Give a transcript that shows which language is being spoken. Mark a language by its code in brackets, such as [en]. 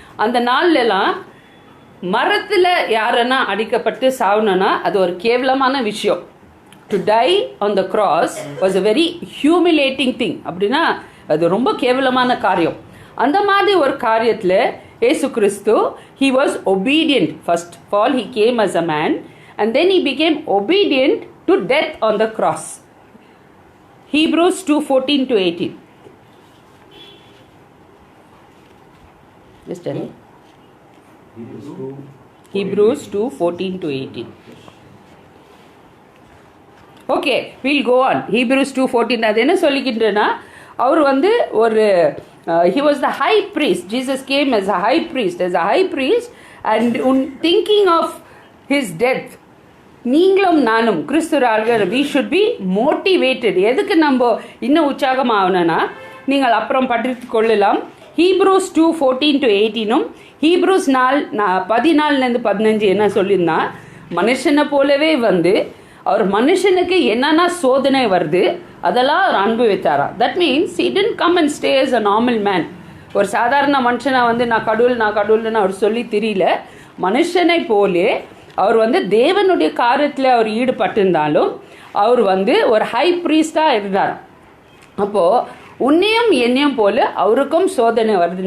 [ta] அந்த நாள்லலாம் மரத்தில் யாரன்னா அடிக்கப்பட்டு சாவணும்னா அது ஒரு கேவலமான விஷயம். [en] To die on the cross was a very humiliating thing. [ta] அப்படின்னா அது ரொம்ப கேவலமான காரியம். அந்த மாதிரி ஒரு காரியத்தில் இயேசு கிறிஸ்து, [en] he was obedient. First of all, he came as a man and then he became obedient to death on the cross. Hebrews 2:14-18. Just tell me. Hebrews 2:14-18. Okay, we'll go on. Hebrews 2:14. [ta] அது என்ன சொல்லிக்கின்றனா, அவர் ஒரு [en] he was the high priest. Jesus came as a high priest, and thinking of his death, [ta] நீங்களும் நானும் கிறிஸ்துவர்கள் [en] we should be motivated. [ta] எதுக்கு நம்ம இன்னும் உற்சாகமாகணும்னா, நீங்கள் அப்புறம் படித்து கொள்ளலாம். Hebrews 2:14-18 Hebrews 4:14-15 என்ன சொல்லியிருந்தா, மனுஷனை போலவே அவர் மனுஷனுக்கு என்னென்ன சோதனை வருது அதெல்லாம் அவர் அனுபவித்தாரா. [en] That means he didn't come and stay as a normal man. [ta] ஒரு சாதாரண மனுஷனை நான் கடவுள்னு அவர் சொல்லி தெரியல. மனுஷனை போலே அவர் தேவனுடைய காரியத்தில் அவர் ஈடுபட்டிருந்தாலும் அவர் ஒரு ஹை ப்ரீஸ்டாக இருந்தார். அப்போது உன்னையும் என்னையும் போல அவருக்கும் சோதனை வருது.